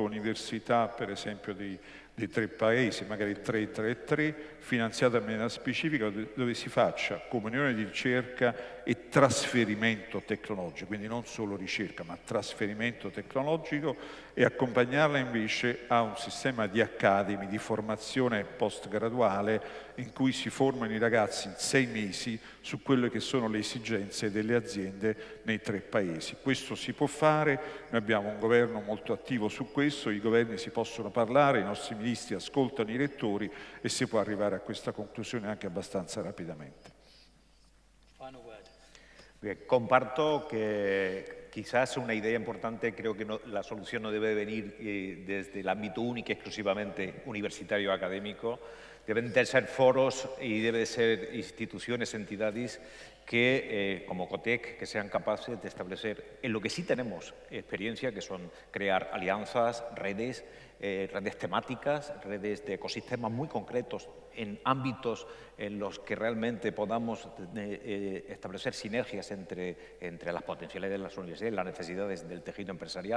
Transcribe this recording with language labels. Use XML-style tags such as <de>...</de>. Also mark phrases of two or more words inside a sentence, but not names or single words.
<it>università, per esempio dei 3 paesi, magari 3, 3, 3, finanziata in maniera specifica, dove si faccia comunione di ricerca e trasferimento tecnologico, quindi non solo ricerca, ma trasferimento tecnologico, e accompagnarla invece a un sistema di academy, di formazione postgraduale, in cui si formano i ragazzi in 6 mesi su quelle che sono le esigenze delle aziende nei 3 paesi. Questo si può fare, noi abbiamo un governo molto attivo su questo, i governi si possono parlare, i nostri ministri ascoltano i rettori e si può arrivare a questa conclusione anche abbastanza rapidamente.</it> <es>Bien, comparto que quizás una idea importante, creo que la solución no debe venir desde el ámbito único y exclusivamente universitario académico. Deben de ser foros y deben de ser instituciones, entidades que, como COTEC, que sean capaces de establecer en lo que sí tenemos experiencia, que son crear alianzas, redes temáticas, redes de ecosistemas muy concretos en ámbitos en los que realmente podamos establecer sinergias entre las potencialidades de las universidades y las necesidades del tejido empresarial.</es>